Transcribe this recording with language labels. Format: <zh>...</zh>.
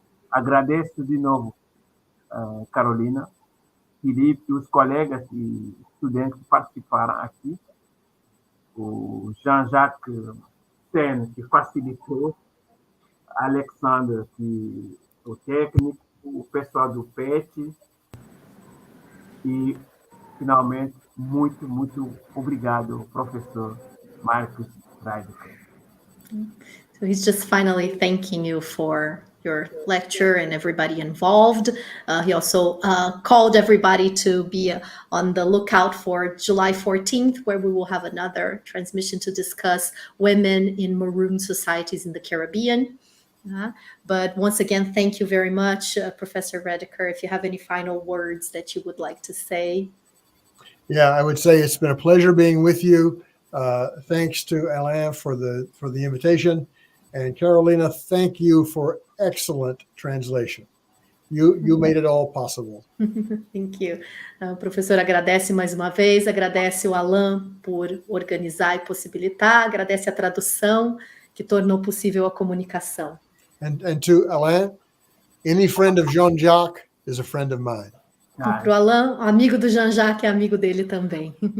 <pt>Agradeço de novo Carolina, Felipe e os colegas e estudantes que participaram aqui, o Jean-Jacques Sen, que facilitou, Alexandre, que o técnico, o pessoal do PET, e, finalmente, muito, muito obrigado, professor Marcos Reidecker.</pt> <en>So he's just finally thanking you for your lecture and everybody involved. He also called everybody to be on the lookout for July 14th, where we will have another transmission to discuss women in maroon societies in the Caribbean. But once again, thank you very much, Professor Reidecker. If you have any final words that you would like to say. Yeah, I would say it's been a pleasure being with you. Thanks to Alain for the invitation. And Carolina, thank you for excellent translation. You made it all possible. Thank you.</en> <pt>O professor agradece mais uma vez, agradece o Alain por organizar e possibilitar, agradece a tradução que tornou possível a comunicação.</pt> <en>And to Alain, any friend of Jean-Jacques is a friend of mine.</en> <pt>Para o Alain, amigo do Jean-Jacques é amigo dele também.</pt>